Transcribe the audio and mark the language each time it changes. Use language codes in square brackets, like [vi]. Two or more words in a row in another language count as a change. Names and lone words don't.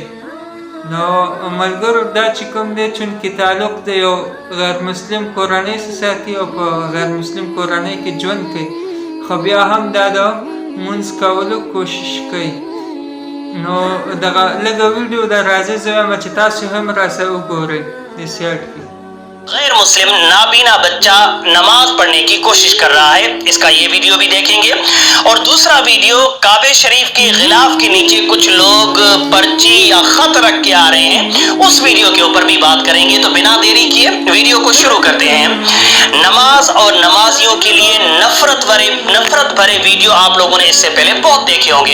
[ps] نو ملګرو دا چې کوم دی چونکې تعلق د یو غیر مسلم کورنۍ سره ساتي او په غیر مسلم کورنۍ کې ژوند کوي، خو بیا هم دا د مونځ کولو کوشش کوي. نو دغه لږه ویډیو دا راځي زه وایم چې تاسو هم راسره وګورئ د سیټ کې. [hi] गैर मुस्लिम नाबीना बच्चा नमाज पढ़ने की कोशिश कर रहा है, इसका ये वीडियो भी देखेंगे। और दूसरा वीडियो काबे शरीफ के गिलाफ के नीचे कुछ लोग पर्ची या खत रख के आ रहे हैं, उस वीडियो के ऊपर भी बात करेंगे। तो बिना देरी किए वीडियो को शुरू करते हैं। नमाज और नमाजियों के लिए नफरत भरे वीडियो आप लोगों ने इससे पहले बहुत देखे होंगे।